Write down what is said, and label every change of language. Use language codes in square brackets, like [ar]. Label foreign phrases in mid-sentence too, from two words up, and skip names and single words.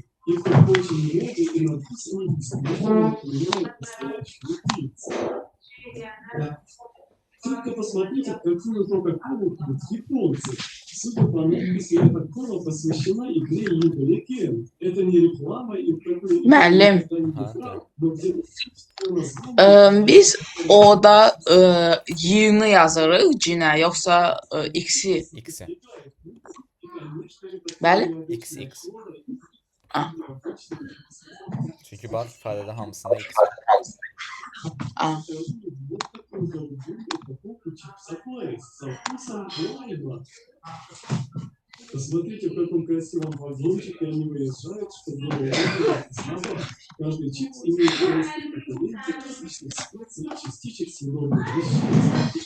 [ru] Их тут очень много, и написано бесплатно, например, настоящую пиццу. Да. Только посмотрите, какую Кока-Колу пьют японцы. Судя по надписи, эта кола посвящена игре League Legends. Это не реклама и какой-то... [az] Müəllim, [ru] Но где-то... [az] biz orada y-ni yazırıq cinə, yoxsa x-i? X-i. Bəli? X. Ah. Çünki bax ifadədə hamısında x. Ah. [ru] Посмотрите, в каком красивом вагончике они выезжают, чтобы было каждый чипс имеет несколько поколений различных специй и частичек съедобных веществ.